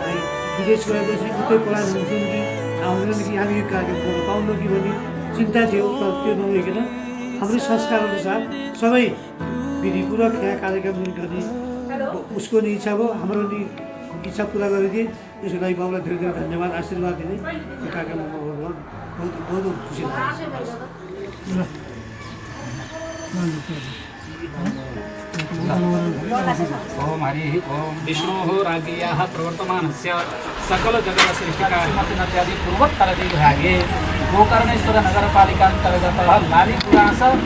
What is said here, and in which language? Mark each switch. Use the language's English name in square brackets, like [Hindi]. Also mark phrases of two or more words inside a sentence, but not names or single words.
[Nepali] अनि विदेश गएपछि उतै पलायन हुन्छौँ कि आउँदैन कि हामी यो कार्यक्रम गर्न पाउनु कि भन्ने चिन्ता थियो, तर त्यो नभइकन हाम्रो संस्कार अनुसार सबै विधिपूर्वक यहाँ कार्यक्रम गर्ने उसको नि इच्छा भयो, हाम्रो नि इच्छा पुरा गरिदिए। यसको लागि बाबुलाई धेरै धेरै धन्यवाद आशीर्वाद दिने यो कार्यक्रममा [Hindi] बहुत बहुत [Nepali] खुसी लाग्छ। [Sanskrit] ओम हरि ओम विष्णुः राज्ञ्याः प्रवर्तमानस्य सकल जगत सृष्टिकार्यमत्यादि पूर्वोत्तर दिग्भागे गोकर्णेश्वर नगरपालिकान्तर्गतः लालीपुरास